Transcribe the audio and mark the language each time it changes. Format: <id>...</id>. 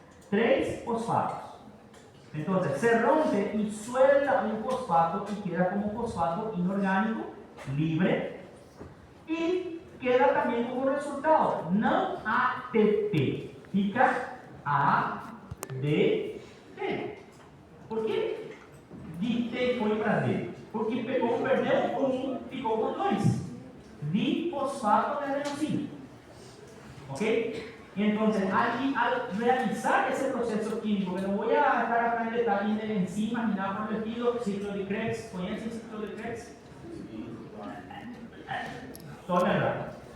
<es>3 fosfatos. Entonces, se rompe y suelta un fosfato y queda como fosfato inorgánico, libre. Y queda también como resultado, no ATP,</es> <pt>fica ADP.</pt> <es>¿Por qué?</es> <pt>De T foi para D. Porque perdeu um, ficou com 2.</pt> <es>Difosfato de adenosina. ¿Ok? Entonces, al realizar ese proceso químico, que no voy a estar acá en detalles de enzimas ni nada por el estilo, ciclo de Krebs, ¿conocen el ciclo de Krebs? Todo verdad.</es>